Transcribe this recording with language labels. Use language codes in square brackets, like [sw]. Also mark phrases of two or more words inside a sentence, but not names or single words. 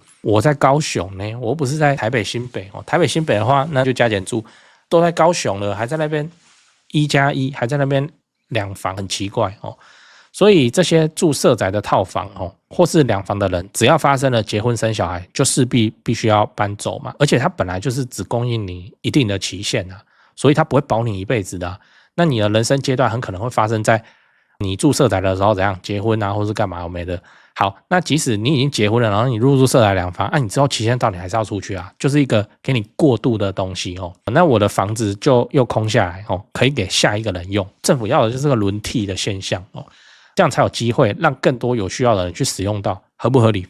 [zh] 我在高雄呢，我不是在台北新北台北新北的話，那就加減住，都在高雄了，還在那邊1+1，還在那邊2房，很奇怪所以這些住社宅的套房或是2房的人，只要發生了結婚生小孩，就勢必須要搬走嘛。而且它本來就是只供應你一定的期限所以它不會保你一輩子的那你的人生階段很可能會發生在你住社宅的時候怎樣結婚或是幹嘛有沒的。好，那即使你已經結婚了，然後你入住社宅2房你之後期限到你還是要出去就是一個給你過渡的東西那我的房子就又空下來可以給下一個人用。政府要的就是這個輪替的現象這樣才有機會讓更多有需要的人去使用到，合不合理？